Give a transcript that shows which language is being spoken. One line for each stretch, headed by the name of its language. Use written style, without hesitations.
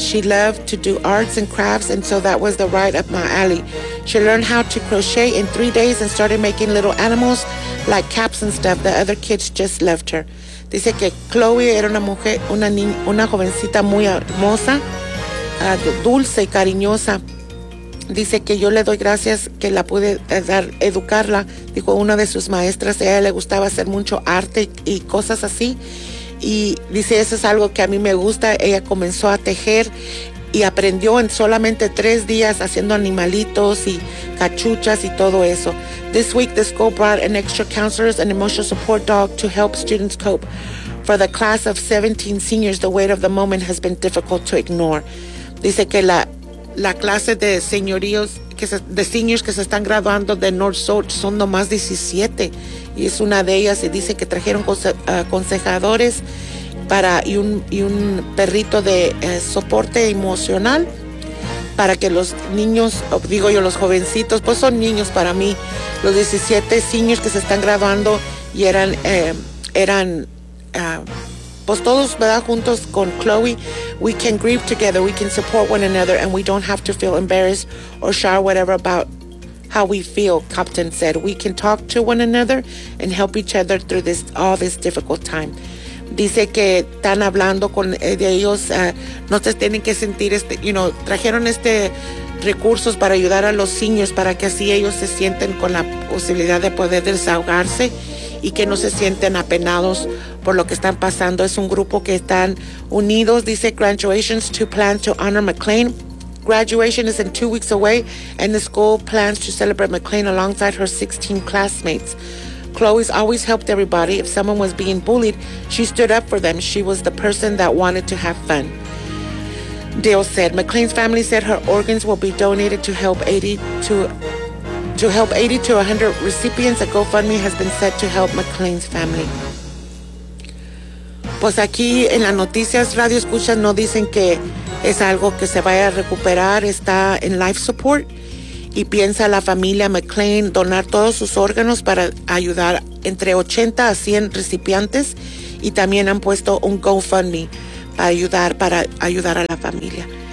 English: She loved to do arts and crafts, and so that was the right up my alley. She learned how to crochet in 3 days and started making little animals like caps and stuff. The other kids just loved her.
Spanish: Dice que Chloe era una mujer, una jovencita muy hermosa, dulce y cariñosa. Dice que yo le doy gracias que la pude dar, educarla, dijo una de sus maestras. A ella le gustaba hacer mucho arte y cosas así, y dice, eso es algo que a mí me gusta. Ella comenzó a tejer y aprendió en solamente 3 días haciendo animalitos y cachuchas y todo eso.
English: This week the school brought an extra counselors and emotional support dog to help students cope. For the class of 17 seniors, the weight of the moment has been difficult to ignore.
Spanish: Dice que la clase de señoríos, de seniors que se están graduando de North Shore, son nomás 17. Y es una de ellas. Y dice que trajeron aconsejadores y un perrito de soporte emocional para que los niños, digo yo, los jovencitos, pues son niños para mí, los 17 seniors que se están graduando y eran pues todos, ¿verdad?, juntos con Chloe,
English: we can grieve together, we can support one another, and we don't have to feel embarrassed or shy or whatever about how we feel, Captain said. We can talk to one another and help each other through all this difficult time.
Spanish: Dice que están hablando con de ellos, no se tienen que sentir, trajeron recursos para ayudar a los niños, para que así ellos se sienten con la posibilidad de poder desahogarse y que no se sienten apenados por lo que están pasando. Es un grupo que están unidos. Dice,
English: graduations to plan to honor McLean. Graduation is in 2 weeks away, and the school plans to celebrate McLean alongside her 16 classmates. Chloe's always helped everybody. If someone was being bullied, she stood up for them. She was the person that wanted to have fun, Dale said. McLean's family said her organs will be donated to help 80 to 100 recipients. A GoFundMe has been set to help McLean's family.
Spanish: Pues aquí en las noticias, Radio Escucha, no dicen que es algo que se vaya a recuperar. Está en life support y piensa la familia McLean donar todos sus órganos para ayudar entre 80 a 100 recipientes, y también han puesto un GoFundMe para ayudar a la familia.